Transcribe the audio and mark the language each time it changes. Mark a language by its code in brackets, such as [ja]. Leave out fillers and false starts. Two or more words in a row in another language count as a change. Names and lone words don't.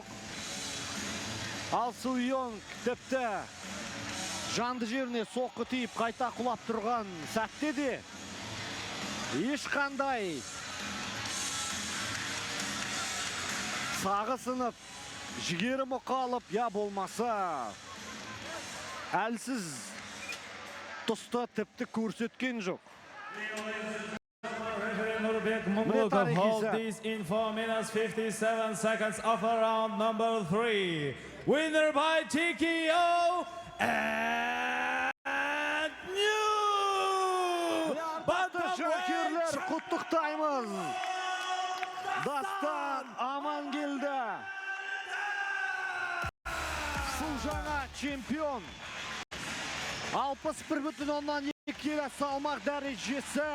[kk] Ал Суйон тіпті жанды жеріне соққы тиіп қайта құлап тұрған сәтте де ешқандай сағы сынып, жігері мұқалып, я болмаса әлсіз тұста тіпті көрсеткен жоқ. [en] Nurbek Mungulkov hold this in 4 minutes 57 seconds of round number 3. Winner by TKO and new [kk] Жанкүйерлер, құттықтаймыз. Дастан Амангелді. Су жаңа чемпион. 61,2 келі салмақ дәрежесі.